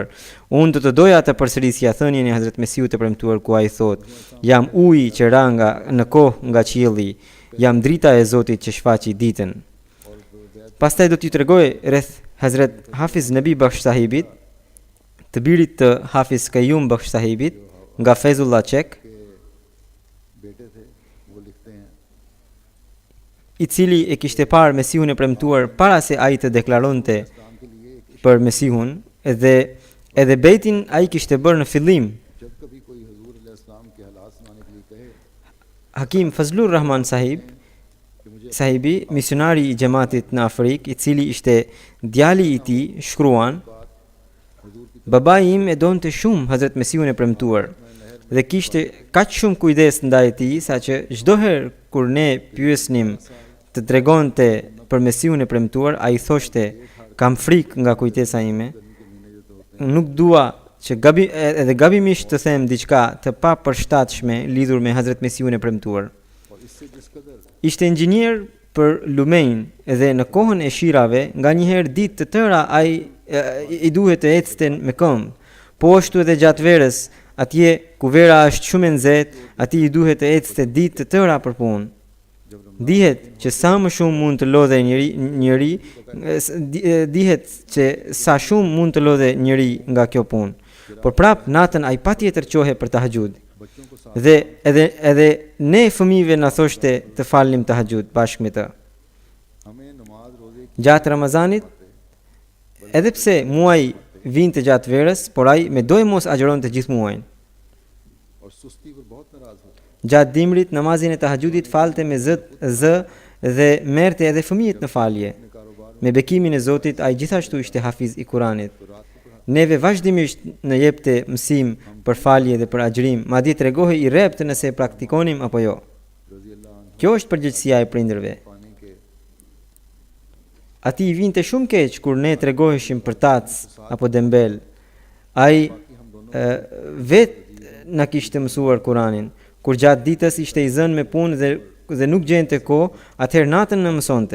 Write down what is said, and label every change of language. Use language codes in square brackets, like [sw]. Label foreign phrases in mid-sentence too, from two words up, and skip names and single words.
[sq] Unë do të doja të përsërisja thënien e Hazrat Mesihut të premtuar ku ai thot: jam uji që ra në kohë nga qielli, jam drita e Zotit që shfaqi ditën. Pastaj do t'ju tregoj rreth Hazrat Hafiz Nabi Bakhsh Sahibit, të birit të Hafiz Qayyum Bakhsh Sahibit, nga Fezullah Çek, [ur] کے بیٹے تھے، وہ لکھتے ہیں [sq] i cili e kishte parë Mesihun e premtuar para se ai të deklaronte [ur] اسلام کے لیے ایک [sq] për Mesihun, edhe bejtin ai kishte bërë në fillim. [ur] جب کبھی کوئی حضور علیہ السلام کے حالات سنانے کے لیے کہے [sq] Hakim Fazlur Rahman sahibi, misionari i xhamatit në Afrikë, i cili ishte djali i tij, shkruan: babai im e donte shumë Hazrat Mesihun e premtuar dhe kishte kaq shumë kujdes ndaj tij saqë çdo herë kur ne pyesnim të tregonte për Mesihun e premtuar, ai thoshte: kam frikë nga kujtesa ime, nuk dua që gabimisht të them diçka të papërshtatshme lidhur me Hazrat Mesihun e premtuar. [ur] اور اس سے جس قدر [sq] Ishte inxhinier për lumejn dhe në kohën e shirave, nga njëherë ditë të tëra ai i duhet të ecte me këmbë. Po ashtu edhe gjatë verës, atje ku vera është shumë e nxehtë, atij i duhet të ecte ditë të tëra për punë. Dihet që sa më shumë mund të lodhe njëri nga kjo punë. Por prap natën ai patjetër qohe për tahajjud. [ur] بچوں کو ساتھ [sq] Dhe edhe ne fëmijëve na thoshte të falnim tahajjud bashkë me të. [ur] ہمیں نماز روزے کی [sq] Gjatë Ramazanit, edhe pse muaji vinte gjatë verës, por ai me dojë mos agjeronte gjithë muajin. [ur] اور سستی پر بہت ناراض ہو [sq] Gjatë dimrit, namazin e tahajjudit falte me zë dhe merrte edhe fëmijët në falje. [ur] اپنے کاروبار [sq] Me bekimin e Zotit, ai gjithashtu ishte hafiz i Kuranit. [ur] میں رات کو [sq] Neve vazhdimisht në jepte mësim për falje dhe për agjërim, madje tregohej i rrept nëse e praktikonim apo jo. [ar] رضي الله عنه [sq] Kjo është përgjegjësia e prindërve. [ur] پانی کے [sq] Ati i vinte shumë keq kur ne tregoheshim për tac apo dembel. Ai vet na kishte mësuar Kuranin. Kur gjatë ditës ishte i zënë me punë dhe nuk gjente kohë, atëherë natën na mësonte.